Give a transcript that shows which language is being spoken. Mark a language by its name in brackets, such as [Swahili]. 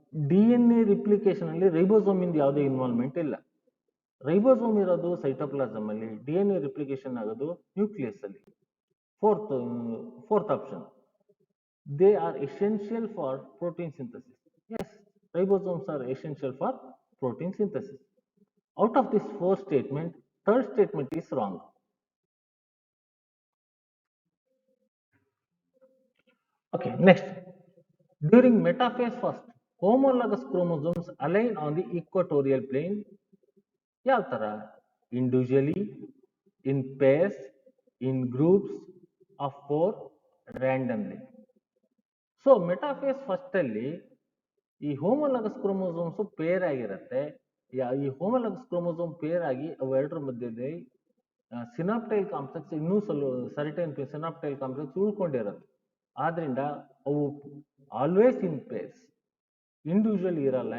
[Kannada] DNA replication ಅಲ್ಲಿ ribosome ಇಂದ ಯಾವುದೇ ಇನ್ವಾಲ್ವ್ಮೆಂಟ್ ಇಲ್ಲ. ರೈಬೋಸೋಮ್ ಇರೋದು ಸೈಟೋಪ್ಲಾಸಮ್ ಅಲ್ಲಿ, DNA ರಿಪ್ಲಿಕೇಶನ್ ಆಗೋದು ನ್ಯೂಕ್ಲಿಯಸ್ ಅಲ್ಲಿ. [English] Fourth option, they are essential for protein synthesis. Yes, ribosomes are essential for protein synthesis. Out of this four statement, third statement is wrong. Okay, next. During metaphase first, homologous chromosomes align on the equatorial plane. [Kannada] ಯಾವ ತರ? [English] Individually, in pairs, in groups of 4, randomly. [Kannada] So metaphase first ಅಲ್ಲಿ ಈ homologous chromosomes peer ಆಗಿರುತ್ತೆ. ಈ homologous chromosome peer ಆಗಿ ಅವೆರಡರ ಮಧ್ಯದಲ್ಲಿ ಸಿನಾಪ್ಟೈಲ್ complex ಇನ್ನೂ certain ಸಿನಾಪ್ಟೈಲ್ complex ಉಳ್ಕೊಂಡಿರುತ್ತೆ. ಆದ್ರಿಂದ ಅವು ಆಲ್ವೇಸ್ ಇನ್ ಪೇರ್ಸ್, ಇಂಡಿವಿಜುವಲ್ ಇರಲ್ಲ.